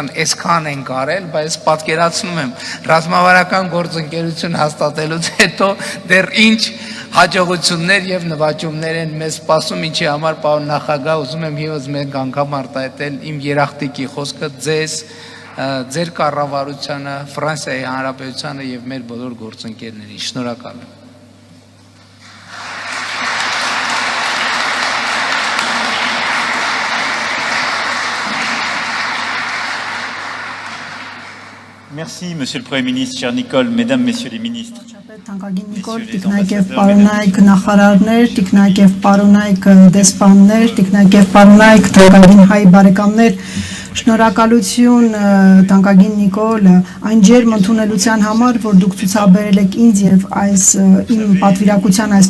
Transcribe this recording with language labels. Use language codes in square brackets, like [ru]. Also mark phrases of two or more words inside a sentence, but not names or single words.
[hy] այսքան են կարել, բայց պատկերացնում եմ ռազմավարական գործընկերություն հաստատելուց հետո դեռ ինչ հաջողություններ եւ նվաճումներ են մեզ սպասում, ինչի համար պարոն նախագահ ուզում եմ եւս մենք անգամ արտահայտել իմ երախտիկի խոսքը ձեզ, ձեր կառավարությանը, Ֆրանսիայի Հանրապետությանը եւ մեր բոլոր գործընկերներին։ Շնորհակալ եմ։ [fr] Merci, Monsieur le Premier ministre, cher Nicole, Mesdames, Messieurs les ministres. [hy] Թանկագին Նիկոլ, տիկնայք եւ պարոնայք նախարարներ, տիկնայք եւ պարոնայք դեսպաններ, տիկնայք եւ պարոնայք թանկագին հայ բարեկամներ, շնորհակալություն Թանկագին Նիկոլ այն ջերմ ընդունելության համար, որ դուք ցուցաբերել եք ինձ եւ այս իմ պատվիրակության այս